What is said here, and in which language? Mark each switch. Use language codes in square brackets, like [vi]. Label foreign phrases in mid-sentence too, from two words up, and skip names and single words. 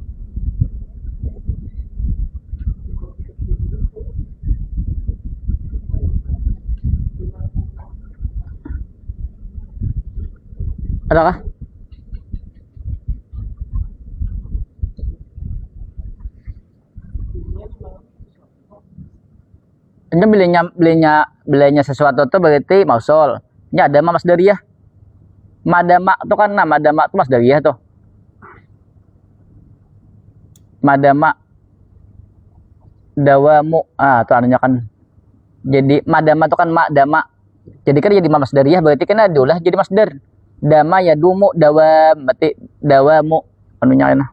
[id] Adakah? Ini belinya sesuatu itu berarti mausul. Ini ada masdariyah. Madama itu kan nama madama itu masdariyah tuh. [ar] Madama dawamu. [id] Itu anunya kan. Jadi madama itu kan madama. Jadi kan jadi masdariyah berarti kan adalah jadi masdar. [ar] Dama ya dumu dawam [id] berarti dawamu anunya nah.